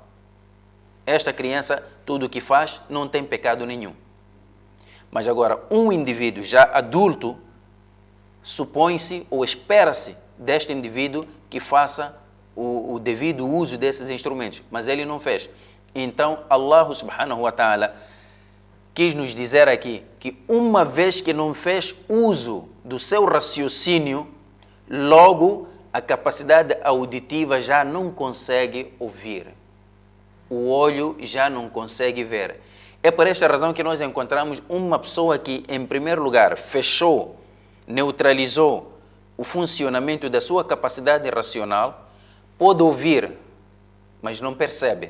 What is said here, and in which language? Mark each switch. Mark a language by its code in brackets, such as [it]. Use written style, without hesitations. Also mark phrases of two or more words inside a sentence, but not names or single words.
[pt] Esta criança, tudo o que faz, não tem pecado nenhum. Mas agora, um indivíduo já adulto, supõe-se ou espera-se deste indivíduo que faça o devido uso desses instrumentos. Mas ele não fez. Então, [ar] الله سبحانه وتعالى [pt] quis nos dizer aqui que uma vez que não fez uso do seu raciocínio, logo a capacidade auditiva já não consegue ouvir. O olho já não consegue ver. É por esta razão que nós encontramos uma pessoa que, em primeiro lugar, fechou, neutralizou o funcionamento da sua capacidade racional, pode ouvir, mas não percebe.